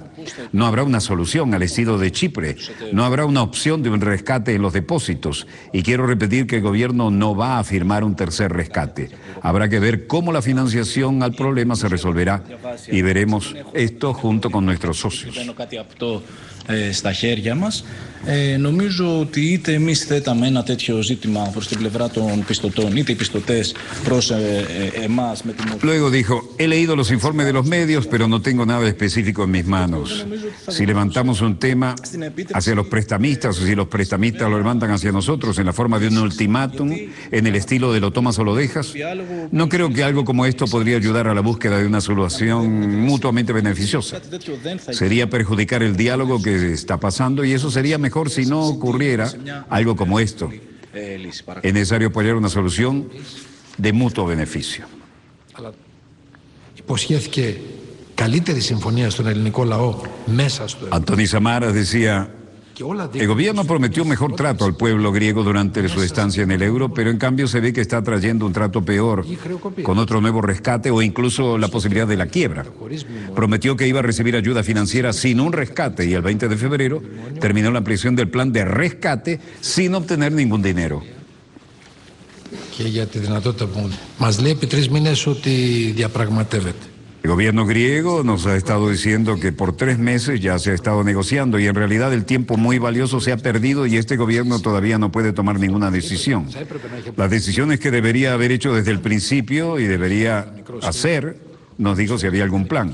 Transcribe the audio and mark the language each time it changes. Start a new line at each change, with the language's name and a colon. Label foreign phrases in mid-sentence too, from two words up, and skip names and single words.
Spanish: No habrá una solución al estilo de Chipre, no habrá una opción de un rescate en los depósitos. Y quiero repetir que el gobierno no va a firmar un tercer rescate. Habrá que ver cómo la financiación al problema se resolverá y veremos esto junto con nuestros socios.
Greek: στα χέρια μας. Νομίζω ότι είτε εμείς θέταμε ένα τέτοιο ζήτημα προς την πλευρά των πιστωτών, είτε οι πιστωτές προς εμάς με την...
Spanish: Luego dijo, he leído los informes de los medios, pero no tengo nada específico en mis manos. Si levantamos un tema hacia los prestamistas, o si los prestamistas lo levantan hacia nosotros en la forma de un ultimátum, en el estilo de lo tomas o lo dejas, no creo que algo como esto podría ayudar a la búsqueda de una solución mutuamente beneficiosa. Sería perjudicar el diálogo que está pasando y eso sería mejor si no ocurriera algo como esto. Es necesario apoyar una solución de mutuo beneficio.
Greek: Υποσχέθηκε καλύτερη συμφωνία στον ελληνικό λαό μέσα στο ευρώ.
Spanish: Antoni Samaras decía, el gobierno prometió mejor trato al pueblo griego durante su estancia en el euro, pero en cambio se ve que está trayendo un trato peor, con otro nuevo rescate o incluso la posibilidad de la quiebra. Prometió que iba a recibir ayuda financiera sin un rescate y el 20 de febrero terminó la ampliación del plan de rescate sin obtener ningún dinero.
Greek: Και για τη δυνατότητα που μας λέει επί 3 μήνες ότι διαπραγματεύεται.
Spanish: El gobierno griego nos ha estado diciendo que por 3 meses ya se ha estado negociando y en realidad el tiempo muy valioso se ha perdido y este gobierno todavía no puede tomar ninguna decisión. Las decisiones que debería haber hecho desde el principio y debería hacer, nos dijo si había algún plan.